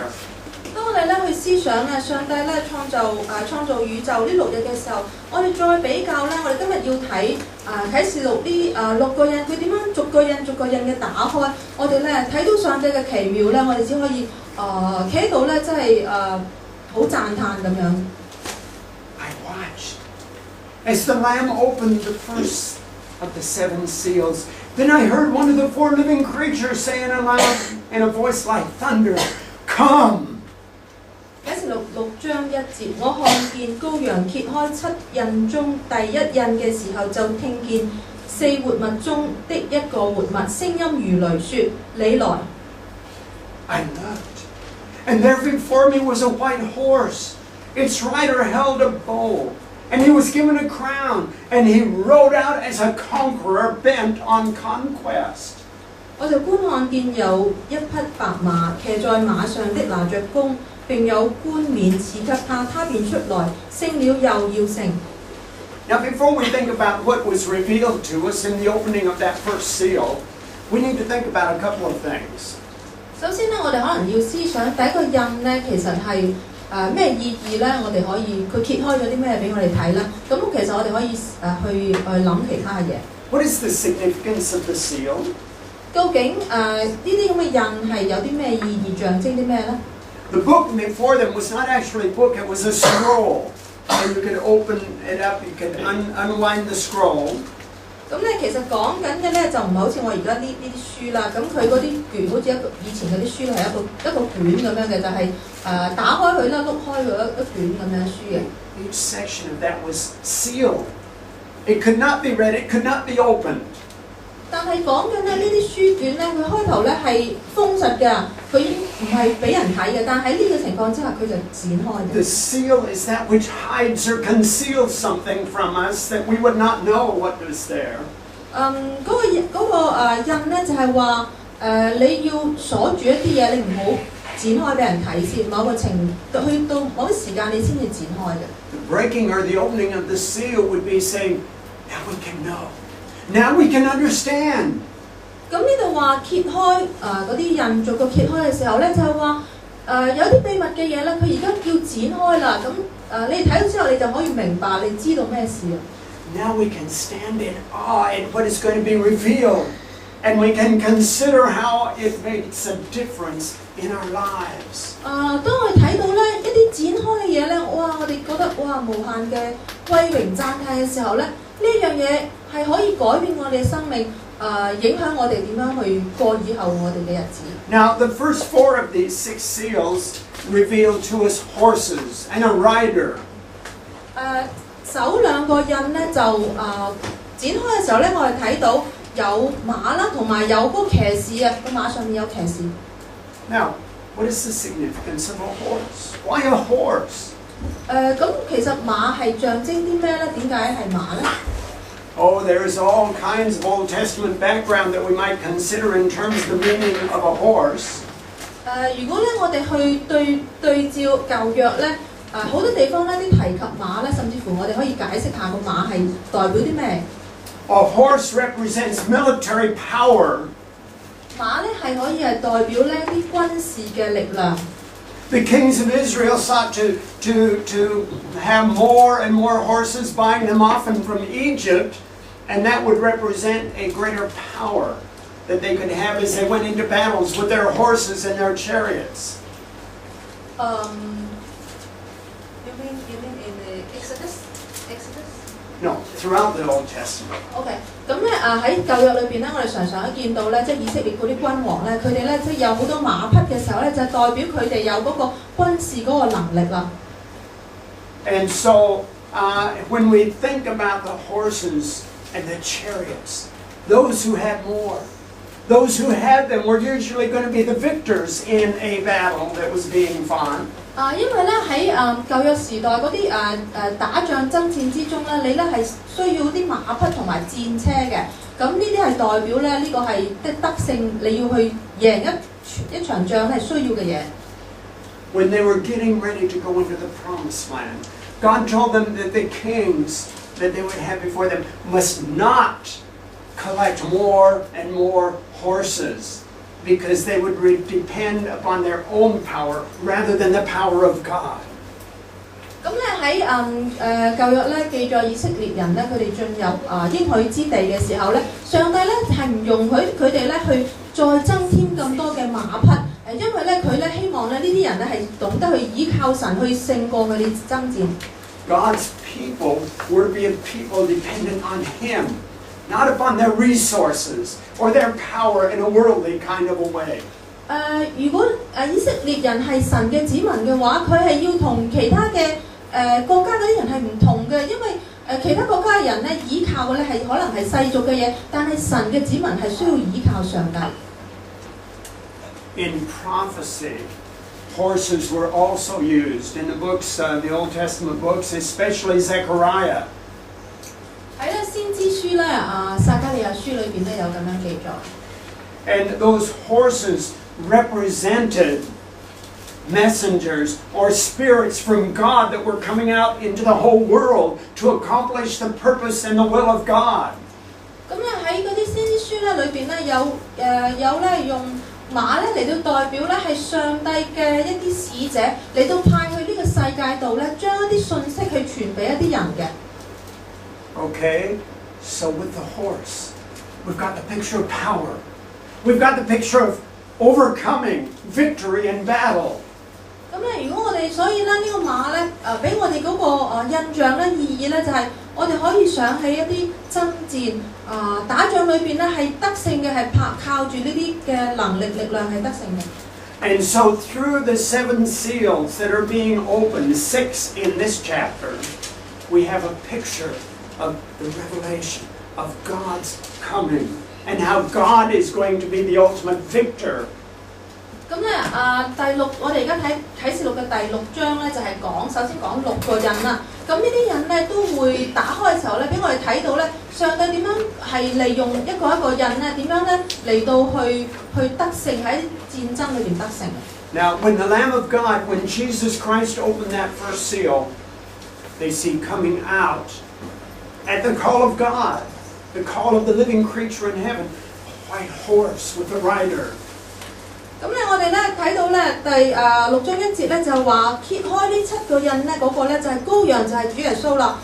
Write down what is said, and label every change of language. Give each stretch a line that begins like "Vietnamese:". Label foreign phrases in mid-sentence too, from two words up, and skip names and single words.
Cantonese: 當我哋咧去思想啊，上帝咧創造宇宙呢6日嘅時候，我哋再比較咧，我哋今日要睇啟示錄呢6個印，佢點樣逐個印嘅打開，我哋咧睇到上帝嘅奇妙咧，我哋只可以企喺度咧，真係好讚歎咁樣。
English: I watched as the Lamb opened the first of the 7 seals. Then I heard one of the 4 living creatures saying aloud in a voice like thunder, "Come!"
Cantonese: 啟示錄6章1節，我看見羔羊揭開7印中第1印嘅時候，就聽見4活物中的一個活物聲音如雷說：你來。
English: I looked, and there before me was a white horse. Its rider held a bow, and he was given a crown, and he rode out as a conqueror bent on conquest.
Cantonese: 我就觀看見有一匹白馬，騎在馬上的拿着弓，並有冠冕賜給他，他便出來，勝了又要勝。
English: Now, before we think about what was revealed to us in the opening of that first seal, we need to think about a couple of things.
Cantonese: 首先咧，我哋可能要思想第一個印咧，其實係咩意義咧？我哋可以佢揭開咗啲咩俾我哋睇咧？咁其實我哋可以去諗其他嘅嘢。
English: What is the significance of the seal?
Cantonese: 究竟呢啲咁嘅印係有啲咩意義，象徵啲咩咧？
English: The book before them was not actually a book, it was a scroll. And you could open it up, you could unwind the scroll.
Cantonese: 咁咧，其實講緊嘅咧就唔係好似我而家呢啲書啦。咁佢嗰啲卷好似以前嗰啲書係一個卷咁樣嘅，就係打開佢啦，碌開佢一卷咁樣書嘅。
English: Each section of that was sealed. It could not be read, it could not be opened.
Cantonese: 但係講緊咧呢啲書卷咧，佢開頭咧係封實嘅，佢唔係俾人睇嘅。但喺呢個情況之下，佢就展開嘅。
English: The seal is that which hides or conceals something from us that we would not know what was there.
Cantonese: 嗰個印咧就係話你要鎖住一啲嘢，你唔好展開俾人睇先。某個程度去到某啲時間，你先至展開嘅。
English: The breaking or the opening of the seal would be saying, now we can know. Now we can understand.
Cantonese: 咁呢度話揭開嗰啲印逐個揭開嘅時候咧，就係話有啲秘密嘅嘢咧，佢而家要展開啦。咁你睇到之後，你就可以明白，你知道咩事啊
English: Now we can stand in awe at what is going to be revealed, and we can consider how it makes a difference in our lives.
Cantonese: 當我哋睇到咧一啲展開嘅嘢咧，哇！我哋覺得哇無限嘅歸榮讚歎嘅時候咧，呢樣嘢係可以改變我哋嘅生命，影響我哋點樣去過以後我哋嘅日子。
English: Now, the first 4 of these 6 seals reveal to us horses and a rider.
Cantonese: 首2個印咧就展開嘅時候咧，我哋睇到有馬啦，同埋有嗰個騎士啊，個馬上面有騎士。
English: Now, what is the significance of a horse? Why a horse?
Cantonese: 咁其實馬係象徵啲咩咧？點解係馬咧？
English: Oh, there's all kinds of Old Testament background that we might consider in terms of the meaning of a horse.
Cantonese: 如果咧我哋去對照舊約咧，好多地方咧啲提及馬咧，甚至乎我哋可以解釋下個馬係代表啲咩？
English: A horse represents military power.
Cantonese: 馬咧係可以係代表咧啲軍事嘅力量。
English: The kings of Israel sought to have more and more horses, buying them often from Egypt, and that would represent a greater power that they could have as they went into battles with their horses and their chariots. You mean in the Exodus? No, throughout the Old Testament.
Cantonese: OK， 咁咧喺舊約裏邊咧，我哋常常都見到咧，即係以色列嗰啲君王咧，佢哋咧即係有好多馬匹嘅時候咧，就係代表佢哋有嗰個軍事嗰個能力啦。
English: And so, when we think about the horses and the chariots, those who had more, those who had them were usually going to be the victors in a battle that was being fought.
Cantonese: 因為咧喺舊約時代嗰啲打仗爭戰之中咧，你咧係需要啲馬匹同埋戰車嘅，咁呢啲係代表咧呢個係得勝，你要去贏一場仗係需要嘅嘢。
English: When they were getting ready to go into the promised land, God told them that the kings that they would have before them must not collect more and more horses, because they would depend upon their own power rather than the power of God.
Cantonese: 咁咧喺舊約咧記載以色列人咧，佢哋進入應許之地嘅時候咧，上帝咧係唔容許佢哋咧去再增添咁多嘅馬匹，因為咧佢咧希望咧呢啲人咧係懂得去依靠神去勝過佢哋爭戰。
English: God's people were to be a people dependent on Him, not upon their resources or their power in a worldly kind of a way.
Cantonese: 如果以色列人係神嘅子民嘅話，佢係要同其他嘅國家嗰啲人係唔同嘅，因為其他國家嘅人咧依靠嘅咧係可能係世俗嘅嘢，但係神嘅子民係需要依靠上帝。
English: In prophecy, horses were also used in the books, the Old Testament books, especially Zechariah.
Cantonese: 喺咧先知書咧撒迦利亞書裏邊咧有咁樣記載。
English: And those horses represented messengers or spirits from God that were coming out into the whole world to accomplish the purpose and the will of God.
Cantonese: 咁咧喺嗰啲先知書咧裏邊咧有咧用馬咧嚟到代表咧係上帝嘅一啲使者嚟到派去呢個世界度咧，將一啲信息去傳俾一啲人嘅。
English: Okay, so with the horse, we've got the picture of power. We've got the picture of overcoming victory in battle.
Cantonese: 咁咧，如果我哋所以咧呢個馬咧俾我哋嗰個印象咧意義咧就係我哋可以想起一啲爭戰打仗裏邊咧係得勝嘅係靠住呢啲嘅能力力量係得勝嘅。
English: And so through the 7 seals that are being opened, 6 in this chapter, we have a picture of the revelation of God's coming and how God is going to be the ultimate victor.
Cantonese: 咁咧我哋而家睇啟示錄嘅第6章咧，就係首先講6個印啦。咁呢啲印咧都會打開嘅時候咧，俾我哋睇到咧，上帝點樣係利用一個一個印咧，點樣咧嚟到去得勝喺戰爭裏邊得勝。
English: Now, when the Lamb of God, when Jesus Christ opened that first seal, they see coming out at the call of God, the call of the living creature in heaven, a white horse with a rider.
Cantonese: 咁咧，我哋咧睇到咧第6章1節咧就話揭開呢7個印咧嗰個咧就係羔羊，就係主耶穌啦。